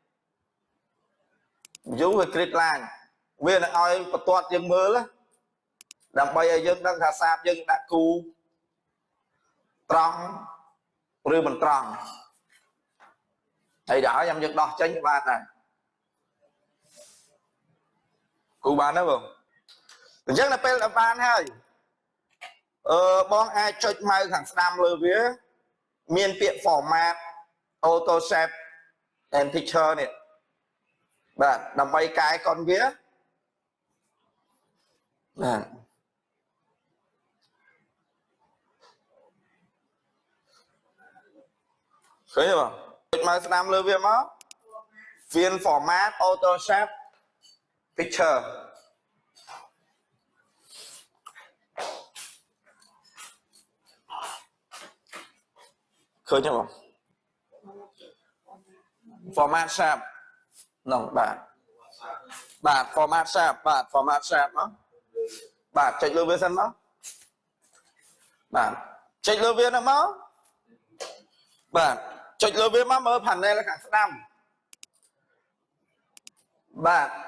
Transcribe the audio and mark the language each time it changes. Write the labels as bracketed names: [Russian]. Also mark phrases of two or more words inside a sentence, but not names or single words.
[Khmer] view ហើយ [English] grid line [Khmer] វានឹងឲ្យបន្ទាត់យើងមើលដើម្បីឲ្យយើងដឹងថាសាបយើងដាក់គូត្រង់ឬមិនត្រង់ហើយដល់ខ្ញុំយើងដោះចេញបានដែរ គូបានទេបងអញ្ចឹងដល់ពេលដល់បានហើយបងអាចចុចម៉ៅខាងស្ដាំលើវាមានពាក្យ [English] format auto shape and picture [Khmer] នេះបាទដើម្បីកែកុនវា បាទឃើញទេបងចុចម៉ៅស្ដាំលើវាមកវា [English] format auto shape picture [Khmer] ឃើញទេបង [English] format shape [Khmer] នោះបាទ [English] format shape [Khmer] បាទ [English] format shape [Khmer] មកបាទចុចលើវាសិនមកបាទចុចលើវានោះមកបាទចុចលើវាមកមើល panel ខាងស្ដាំបាទ